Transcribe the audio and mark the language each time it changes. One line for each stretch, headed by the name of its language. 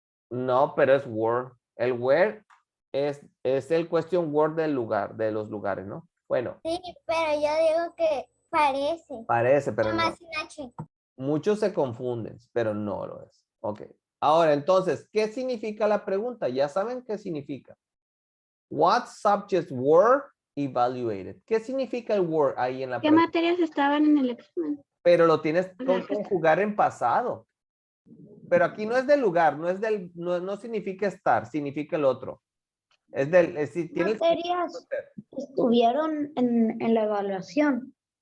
Spanish: No, pero es were. El were es el question word del lugar, de los lugares, ¿no? Bueno. Sí, pero yo digo que parece. Parece, pero Nada más sin H. Muchos se confunden, pero no lo es. Ok. Ahora, entonces, ¿qué significa la pregunta? Ya saben qué significa.
English: What subjects were evaluated?
Spanish: ¿Qué significa el were ahí en la ¿Qué pregunta? materias estaban en el examen? Pero lo tienes O sea, que conjugar en pasado. Pero aquí no es del lugar, no significa estar, significa el otro. Es del, tiene Materias estuvieron en la evaluación.